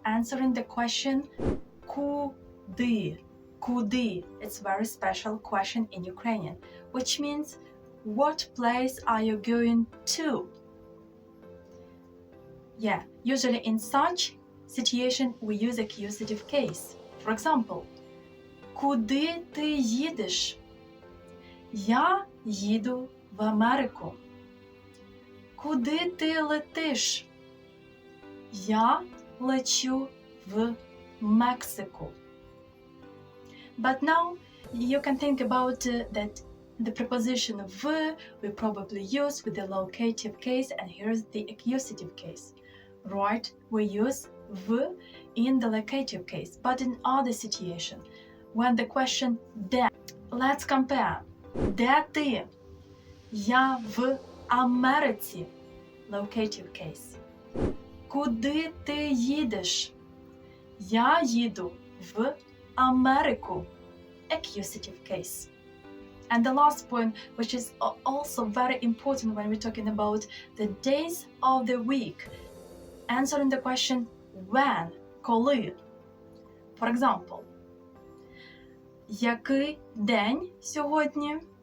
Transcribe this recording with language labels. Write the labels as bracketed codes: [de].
[en] Answering the question куди. [uk] Куди. [en] It's a very special question in Ukrainian, which means what place are you going to? Yeah, usually in such situation we use accusative case. For example, [uk] куди ти їдеш? Я їду в Америку. Куди ти летиш? Я лечу в Мексику. [en] But now you can think about that the preposition в we probably use with the locative case, and here's the accusative case. Right, we use в in the locative case, but in other situation, when the question де. Let's compare. [uk] Де ти? Я в Америці. [en] Locative case. [uk] Куди ти їдеш? Я їду в Америку. [en] Accusative case. And the last point, which is also very important when we're talking about the days of the week, answering the question when, коли. For example, [uk] який день сьогодні?